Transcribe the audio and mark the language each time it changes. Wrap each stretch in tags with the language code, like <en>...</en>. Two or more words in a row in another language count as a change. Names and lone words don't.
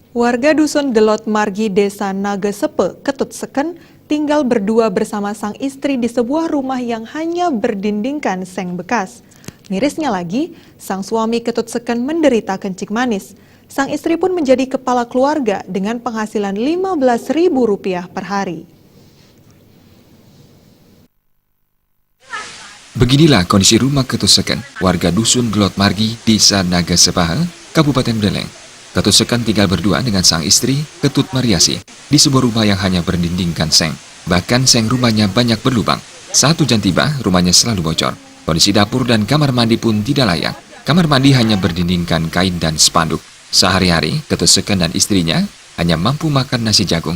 <id>Warga Dusun Delot Margi, Desa Nagesepe, Ketut Seken, tinggal berdua bersama sang istri di sebuah rumah yang hanya berdindingkan seng bekas. Mirisnya lagi, sang suami Ketut Seken menderita kencing manis. Sang istri pun menjadi kepala keluarga dengan penghasilan Rp15.000 per hari. Beginilah kondisi rumah Ketut Seken, warga Dusun Delot Margi, Desa Nagesepe, Kabupaten Beleng. Ketut Seken tinggal berdua dengan sang istri, Ketut Mariasi, di sebuah rumah yang hanya berdindingkan seng. Bahkan seng rumahnya banyak berlubang. Saat hujan tiba, rumahnya selalu bocor. Kondisi dapur dan kamar mandi pun tidak layak. Kamar mandi hanya berdindingkan kain dan spanduk. Sehari-hari, Ketut Seken dan istrinya hanya mampu makan nasi jagung.</id>